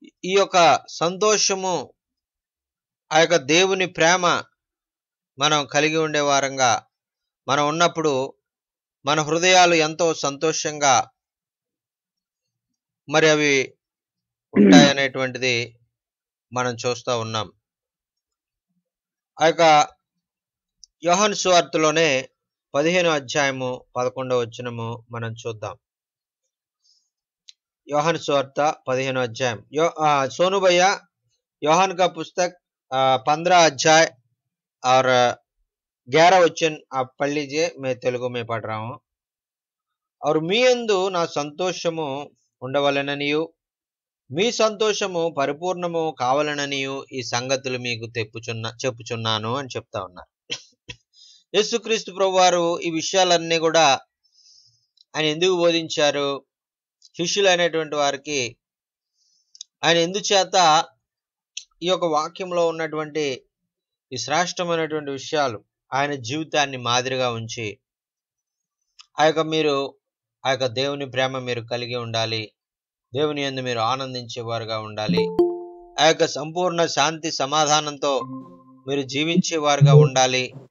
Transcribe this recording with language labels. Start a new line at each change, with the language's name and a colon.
Telugu: ఈ యొక్క సంతోషము, ఆ యొక్క దేవుని ప్రేమ మనం కలిగి ఉండే వారంగా మనం ఉన్నప్పుడు మన హృదయాలు ఎంతో సంతోషంగా మరి అవి ఉంటాయనేటువంటిది మనం చూస్తూ ఉన్నాం. ఆ యొక్క యోహాను సువార్తలోనే 15వ అధ్యాయము 11వ వచనము మనం చూద్దాం. యోహాను సువార్త 15వ अध्याय।
Hindi: सोनू भैया योहान का पुस्तक 15 अध्याय और 11 वचन आप पढ़ लीजिए, मैं तेलुगु में पढ़ रहा हूँ। और
Telugu: మీ యందు నా సంతోషము ఉండవలెననియు మీ సంతోషము పరిపూర్ణము కావాలననియు ఈ సంగతులు మీకు చెప్పుచున్నాను అని చెప్తా ఉన్నారు. యేసుక్రీస్తు ప్రభువారు ఈ విషయాలన్నీ కూడా ఆయన ఎందుకు బోధించారు, శిష్యులైనటువంటి వారికి ఆయన ఎందుచేత ఈ యొక్క వాక్యంలో ఉన్నటువంటి ఈ శ్రేష్టమైనటువంటి విషయాలు ఆయన జీవితాన్ని మాదిరిగా ఉంచి ఆ యొక్క దేవుని ప్రేమ మీరు కలిగి ఉండాలి, దేవుని యందు మీరు ఆనందించేవారుగా ఉండాలి, ఆ యొక్క సంపూర్ణ శాంతి సమాధానంతో మీరు జీవించేవారుగా ఉండాలి.